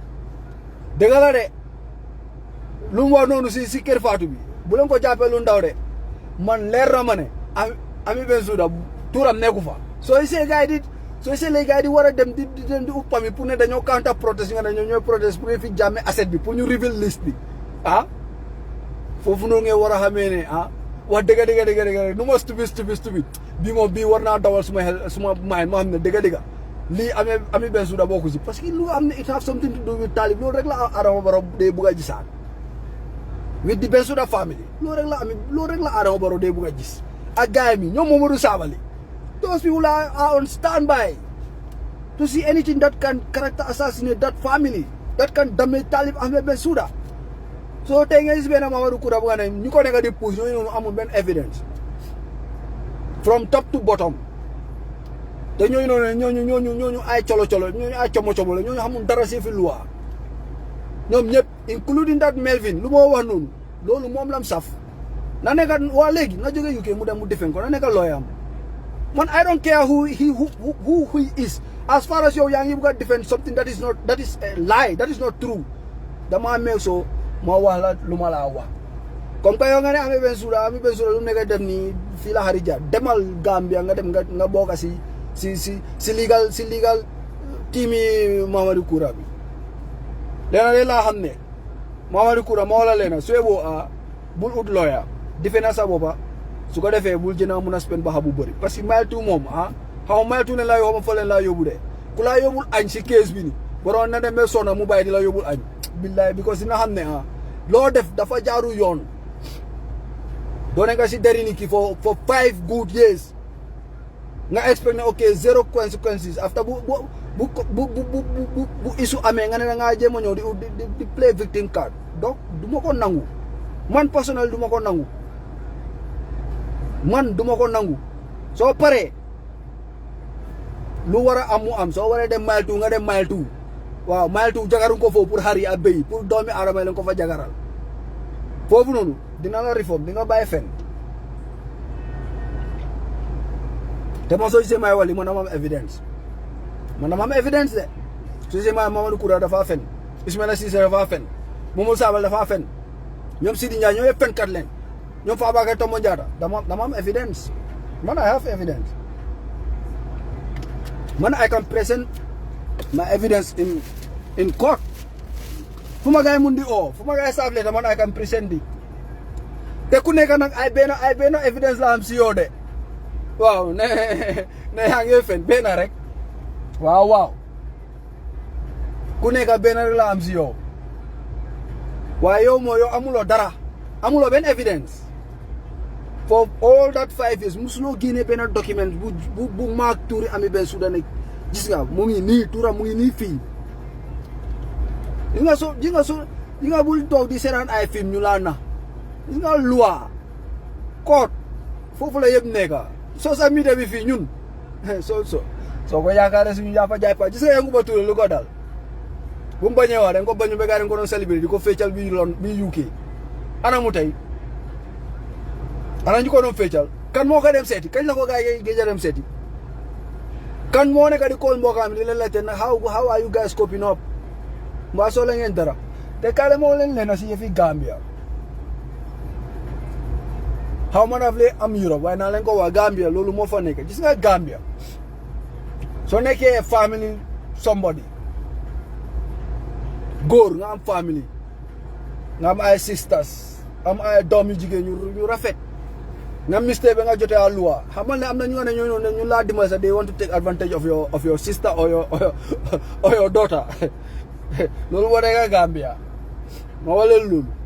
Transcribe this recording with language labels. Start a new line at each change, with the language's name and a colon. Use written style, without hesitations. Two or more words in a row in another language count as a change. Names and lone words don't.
Wolof: de lu mu wax noonu si kër Fatou bi bu leen ko jàppee lu ndaw de man leer na ma ne Ami Bensuda tuuram nekku fa soo gisee gars yi di war a dem di uppami pour ne dañoo
English: counter protest
Wolof: nga ne ñooy protest pour fi jàmme asset bi pour ñu
English: reveal list
Wolof: bi foofu noonu ngeen war a xamee ne wax dëgg nu ma stupide bii war naa dawal suma maay ma xam ne dëgg lii Ami Bensuda bokku si
French: parce que
Wolof: lu am ne
English: it have something to do with Talib
Wolof: loolu rek la Adama Barrow dee bugg a gisaat
English: with the Bensuda family
Wolof: loolu rek la Adama Barrow dee bugg a gis ak gaay mi ñoom Momodou Sabally
English: those people are on standby to see anything that can character assassinate that family that can damage Talib Ahmed Bensuda
Wolof: so tey nga gis benn Mamadou Koura bu nga ne ñu ko nekk di push ñooñu amul benn evidence
English: from top to bottom
Wolof: te ñooñu ay colo ñooñu ay como la ñooñu xamul dara si fi loi ñoom ñëpp
English: including that Melvin
Wolof: lu moo wax noonu loolu moom lam saf na nekk waa léegi na jóge UK mu dem mu defen ko na nekk lawyer am man
English: I don't care who he is as far
Wolof: as yow yaa ngi bëgg a
English: defend something that is a lie that is not true
Wolof: dama meew soo ma wax la lu ma laa wax
French: comme que
Wolof: yow nga ne Ami Bensuda lu nekk def nii fii la Harija demal Gambia nga dem nga bokk si legal tiimi Mamadou Koura bi leena de laa xam ne Mamadou Koura ma wala leena su yeboo bul ut lawyer defena sa boppa su ko defee bul jëna mun a spend ba bu bëri parce que maytu moom xaw maytu ne laa yóbbu ma fa leen laa yóbbu de ku laa yóbbul añ si kees bi ni waroon na demee sonna mu bàyyi di la yóbbul añ billahi because dina xam ne loo def dafa jaaru yoon doo nekk si deri ni ki
English: for 5 good years
Wolof: nga expect ne ok
English: zero consequences after
Wolof: bu isu amee nga ne da ngaa jéem a ñëw di
English: play victim card
Wolof: donc du ma ko nangu man personnel du ma ko nangu soo paree lu war a am mu am soo waree dem mile 2 nga dem mile 2 waaw mile 2 jagaruñ ko foofu pour xar yi ak béy pour doomi aadama yi lañ ko fa jagaral foofu noonu dina la reform di nga bàyyi fen te ma soo gisee may wali man dama am evidence de soo gisee may Mamadou Koura dafa fen Ismaila Cissé dafa fen Momodou Sabally dafa fen ñoom Sidi Ndiaye ñoo yëpp fenkat leen ñoom Fabakary Tombong Jatta dama am evidence man
English: I have evidence
Wolof: man
English: I can present my evidence in court
Wolof: fu ma gaay mun di fu ma gaay saaf leen man
English: I can present
Wolof: di te ku nekk nag ay benn evidence la am si yow de waaw ne yaa ngi fen benn rek waaw ku nekk benn rek la am si yow waaye yow moo yow amuloo dara amuloo benn evidence
English: for all that 5 years
Wolof: musuloo génne benn document bu maak tuuri Ami Bensuda ne gis nga mu ngi nii tuuram mu ngi nii fii di nga bul toog di seetaan ay film ñu laa na di nga loi court foofu la yëpp nekka
English: social media
Wolof: bi fii ñun soo ko yaakaaree suñu jàppa jaay pa gis nga Yankuba Touré lu ko dal bu mu bañee wax dañ ko bañu ba gaa dañ ko doon célébrer di ko feccal bi UK ana mu tey ana ñu ko doon feccal kan moo ko dem seeti kañ la ko gaay yi géej dem seeti kan moo nekk di call mbokkam di leen laajte nag
English: how are you guys coping up
Wolof: mbaa soo la ngeen dara te kaale moo leen leen si yëfi Gambia xaw ma daf lee am Europe waaye naa leen ko waa Gambia loolu moo fa nekk gis nga Gambia soo nekkee family somebody góor nga am family nga am ay sisters am ay doom yu jigéen ñu rafet nga mistake ba nga jotee à loi xamal ne am na ñu nga ne ñu laa dimbali sax
English: they want to take advantage of your sister or your daughter
Wolof: loolu moo nekk Gambia ma wala loolu